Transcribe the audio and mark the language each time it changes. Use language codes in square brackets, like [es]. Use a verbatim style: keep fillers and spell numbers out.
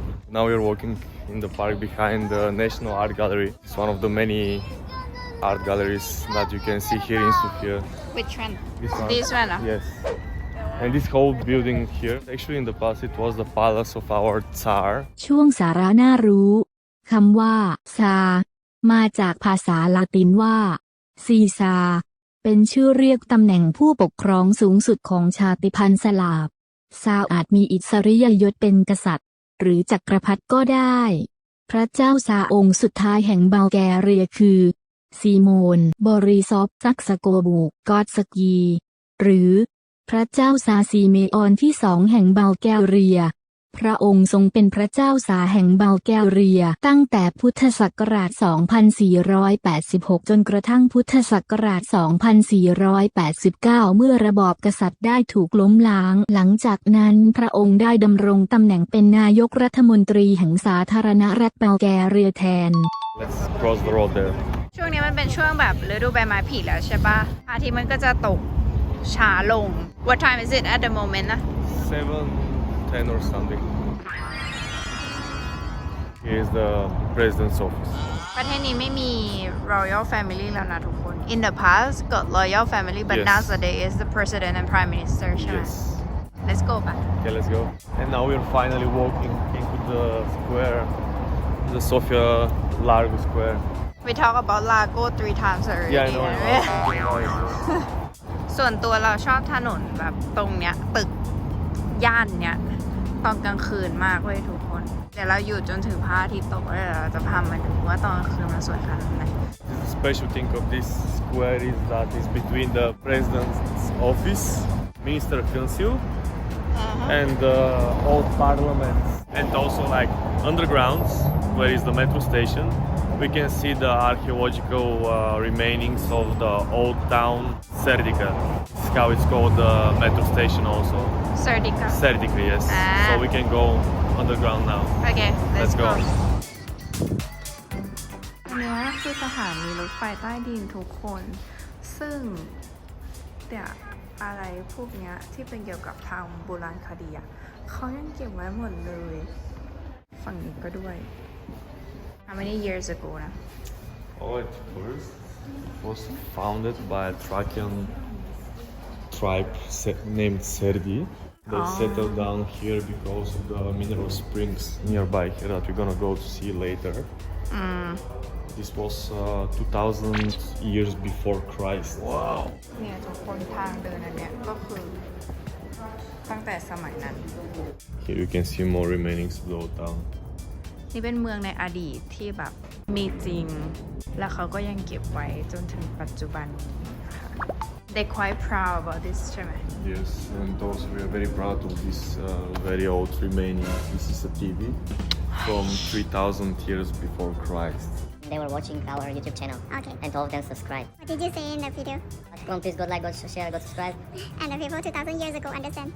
[en] Now we're walking in the park behind the National Art Gallery. It's one of the many art galleries that you can see here in Sofia. Which one? This one. This one. Uh? Yes. And this whole building here, actually in the past it was the palace of our Tsar. [th] ช่วงสาระน่ารู้คำว่าซามาจากภาษาลาตินว่าซีซาเป็นชื่อเรียกตำแหน่งผู้ปกครองสูงสุดของชาติพันธุ์สลาฟซาอาจมีอิสริยยศเป็นกษัตริย์หรือจักรพรรดิก็ได้ พระเจ้าซาองค์สุดท้ายแห่งบัลแกเรียคือซีโมนบอริซอฟซักสโกบูกอดสกีหรือพระเจ้าซาซีเมออนที่สองแห่งบัลแกเรีย พระองค์ทรงเป็นพระเจ้าซาแห่งบัลแกเรียตั้งแต่พุทธศักราช สองพันสี่ร้อยแปดสิบหก จนกระทั่งพุทธศักราช สองพันสี่ร้อยแปดสิบเก้า เมื่อระบอบกษัตริย์ได้ถูกล้มล้างหลังจากนั้นพระองค์ได้ดำรงตำแหน่งเป็นนายกรัฐมนตรีแห่งสาธารณรัฐบัลแกเรียแทน [en] Let's cross the road there [th] ช่วงนี้มันเป็นช่วงแบบฤดูใบไม้ผลิแล้วใช่ป่ะอาทิตย์มันก็จะตกช้าลง [en] What time is it at the moment [th] นะ [en] seven ten or something. Here is the president's office. [th] ประเทศนี้ไม่มี [en] royal family [th] แล้วนะทุกคน [en] In the past got royal family but yes. Nowadays is the president and prime minister [th] ใช่ไหม [en] Yes. Let's go [th] ป่ะ [en] Okay, let's go. And now we're finally walking into the square, the Sofia Largo Square. We talk about Lago three times already Yeah I know I know, I know, I know. [th] ส่วนตัวเราชอบถนนแบบตรงเนี้ยตึกย่านเนี้ยตอนกลางคืนมากเว้ยทุกคนเดี๋ยวเราอยู่จนถึงพระอาทิตย์ตกแล้วเดี๋ยวเราจะพามาดูว่าตอนกลางคืนมันสวยขนาดไหน [en] The special thing of this square is that it's between the president's office, minister council, uh-huh. and the uh, old parliament, and also like undergrounds where is the metro station. We can see the archaeological uh, remainings of the old town Serdica. This is how it's called the metro station also. Serdica. Serdica, yes. Ah. So we can go underground now. Okay, let's, let's go. go. [th] นี่นะคือสถานีรถไฟใต้ดินทุกคนซึ่งเนี่ยอะไรพวกเนี้ยที่เป็นเกี่ยวกับทางโบราณคดีอ่ะเขายังเก็บไว้หมดเลยฝั่งนี้ก็ด้วย [en] How many years ago [th] นะ [en] Oh, at first it was founded by a Thracian tribe named Serdi. They oh. settled down here because of the mineral springs nearby here that we're gonna go to see later. Mm. This was uh, two thousand years before Christ. Wow. [th] เนี่ยทุกคนทางเดินอันเนี้ยก็คือตั้งแต่สมัยนั้น [en] Here you can see more remainings of the old town. [th] นี่เป็นเมืองในอดีตที่แบบมีจริงแล้วเขาก็ยังเก็บไว้จนถึงปัจจุบันนี้นะคะ [en] They're quite proud about this [th] ใช่ไหม [en] Yes, and also we are very proud of this uh, very old remaining C C T V from three thousand years before Christ. They were watching our YouTube channel. Okay. And all of them subscribe. What did you say in the video? Come on, please go like, go share, go subscribe. And the people two thousand years ago understand?